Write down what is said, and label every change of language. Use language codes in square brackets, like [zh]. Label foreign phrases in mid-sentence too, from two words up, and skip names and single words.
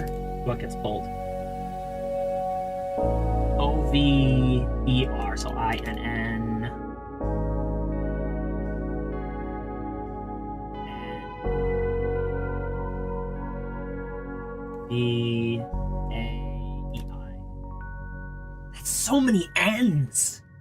[en] What gets pulled? O-V-E-R, so I-N-N. E-A-E-I. That's so many N's.